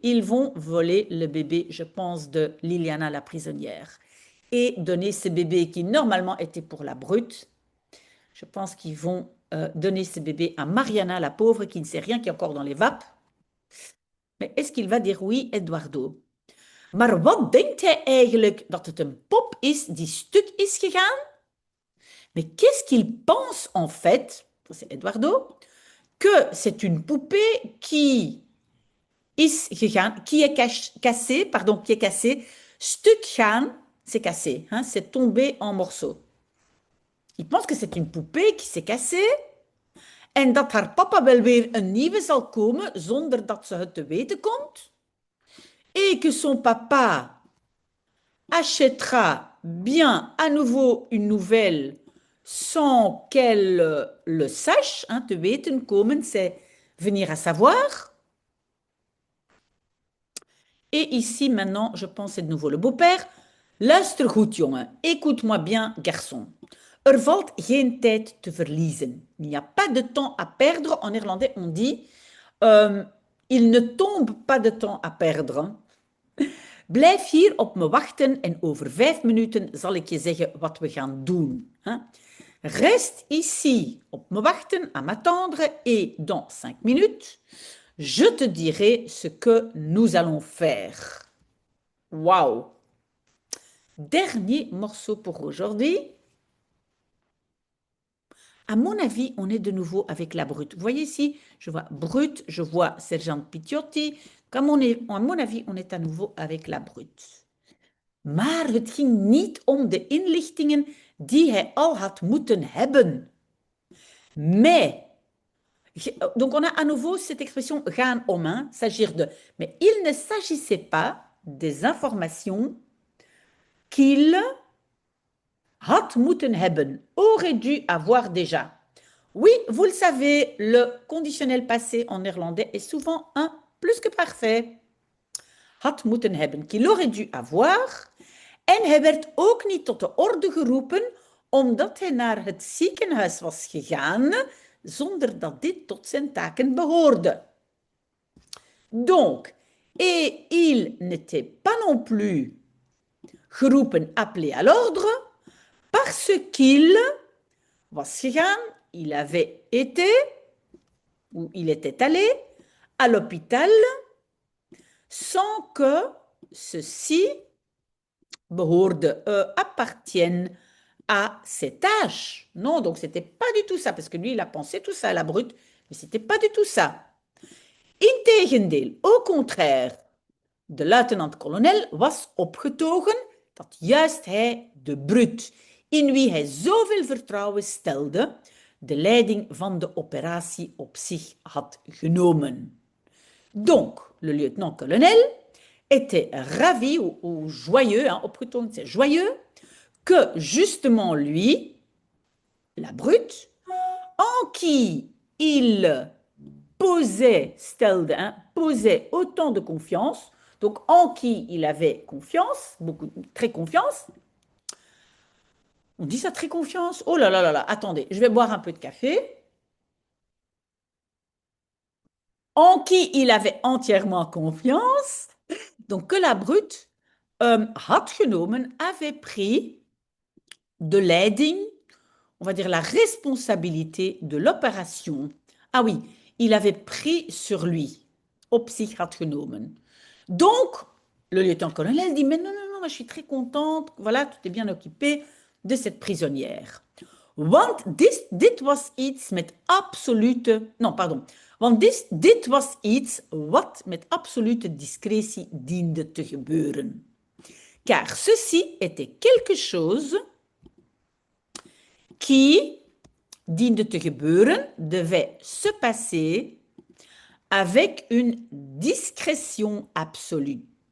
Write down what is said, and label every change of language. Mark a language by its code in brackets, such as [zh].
[fr] Ils vont voler le bébé, je pense, de Liliana la prisonnière. Et donner ce bébé qui normalement était pour la brute. Je pense qu'ils vont donner ce bébé à Mariana, la pauvre, qui ne sait rien, qui est encore dans les vapes. Mais est-ce qu'il va dire oui, Eduardo? [nl] Maar wat denkt hij eigenlijk dat het een pop is die stuk is gegaan? [fr] Mais qu'est-ce qu'il pense en fait, c'est Eduardo, que c'est une poupée qui [nl] is gegaan, [fr] qui est cassée, qui est cassée. [nl] Stuk gaan, [fr] c'est cassé, hein, c'est tombé en morceaux. Il pense que c'est une poupée qui s'est cassée [nl] en dat haar papa wel weer een nieuwe zal komen zonder dat ze het te weten komt. [fr] Et que son papa achètera bien à nouveau une nouvelle sans qu'elle le sache. Hein, [nl] te weten komen, [fr] c'est venir à savoir. Et ici, maintenant, je pense c'est de nouveau le beau-père. [nl] Luister goed, jongen. [fr] Écoute-moi bien, garçon. [nl] Er valt geen tijd te verliezen. [fr] Il n'y a pas de temps à perdre. En néerlandais, on dit il ne tombe pas de temps à perdre. [nl] Blijf hier op me wachten en over 5 minuten zal ik je zeggen wat we gaan doen. [fr] Reste ici [nl] op me wachten, [fr] à m'attendre, et dans 5 minutes, je te dirai ce que nous allons faire. Waouh! Dernier morceau pour aujourd'hui. À mon avis, on est de nouveau avec la brute. Vous voyez ici, je vois brute, je vois sergent Pitiotti. Comme à mon avis, on est à nouveau avec la brute. [nl] Maar het ging niet om de inlichtingen die hij al had moeten hebben. [fr] Mais, donc on a à nouveau cette expression [nl] gaan om, [fr] hein, s'agir de. Mais il ne s'agissait pas des informations qu'il [nl] had moeten hebben, [fr] aurait dû avoir déjà. Oui, vous le savez, le conditionnel passé en néerlandais est souvent un plus que parfait. [nl] Had moeten hebben, [fr] qu'il aurait dû avoir. [nl] En hij werd ook niet tot de orde geroepen, omdat hij naar het ziekenhuis was gegaan, zonder dat dit tot zijn taken behoorde. [fr] Donc, et il n'était pas non plus geroepen, appelé à l'ordre, parce qu'il [nl] was gegaan, [fr] il avait été, ou il était allé, à l'hôpital, sans que ceci behoorde, appartienne à ses tâches. Non, donc c'était pas du tout ça, parce que lui, il a pensé tout ça à la brute, mais c'était pas du tout ça. [nl] Integendeel, [fr] au contraire, [nl] de luitenant-kolonel was opgetogen dat juist hij, de brute, in wie hij zoveel vertrouwen stelde, de leiding van de operatie op zich had genomen. [fr] Donc, le lieutenant-colonel était ravi ou joyeux, hein, [nl] opgetogen [fr] c'est joyeux, que justement lui, la brute, en qui il stelde, hein, posait autant de confiance, donc en qui il avait confiance, très confiance. On dit ça très confiance? Oh là là là là, attendez, je vais boire un peu de café. En qui il avait entièrement confiance, donc que la brute [nl] had genomen, [fr] avait pris [nl] de leiding, [fr] on va dire la responsabilité de l'opération. Ah oui, il avait pris sur lui, [nl] op zich had genomen. [fr] Donc, le lieutenant-colonel dit, mais non, non, non, moi, je suis très contente, voilà, tu t'es bien occupé de cette prisonnière. [nl] Want dit was iets met absolute, [fr] non, pardon, [nl] want dit was iets wat met absolute discrétie diende te gebeuren. [fr] Car ceci était quelque chose qui [nl] diende te gebeuren, [fr] devait se passer avec une discrétion absolue.